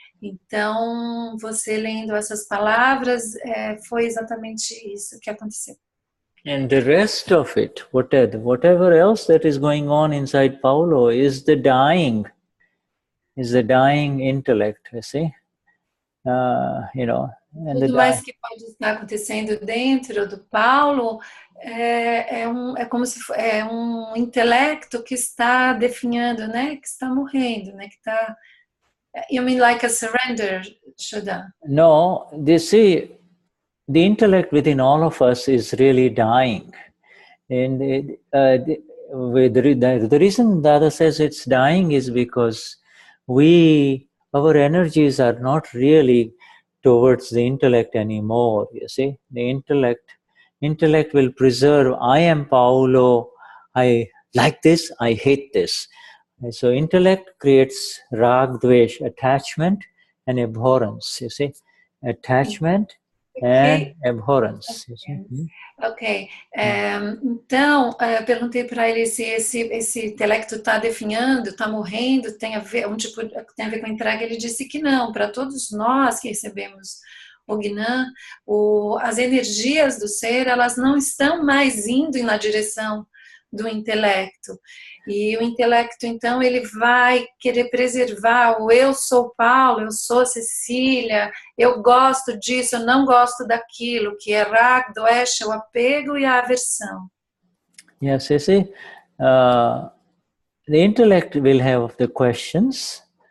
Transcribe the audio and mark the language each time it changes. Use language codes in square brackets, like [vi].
[pt] Então, você lendo essas palavras, foi exatamente isso que aconteceu. [en] And the rest of it, whatever else that is going on inside Paulo, is the dying intellect, you see? And [pt] tudo mais que pode estar acontecendo dentro do Paulo é como se é um intelecto que está definhando, né? Que está morrendo, né? Que está. [en] You mean like a surrender, Shuddha? No, they see, the intellect within all of us is really dying. And the reason Dada says it's dying is because our energies are not really towards the intellect anymore, you see. The intellect will preserve, I am Paolo, I like this, I hate this. And so intellect creates rag, dvesh, attachment and abhorrence, you see. Attachment and abhorrence, you see. Ok. [pt] Então, eu perguntei para ele se esse intelecto está definhando, está morrendo, tem a ver com entrega. Ele disse que não. Para todos nós que recebemos o Gnan, as energias do ser, elas não estão mais indo na direção do intelecto. E o intelecto, então, ele vai querer preservar o eu sou Paulo, eu sou Cecília, eu gosto disso, eu não gosto daquilo, que é rag, doesh, o apego e a aversão. [en] Yes, you see, the intellect will have the questions.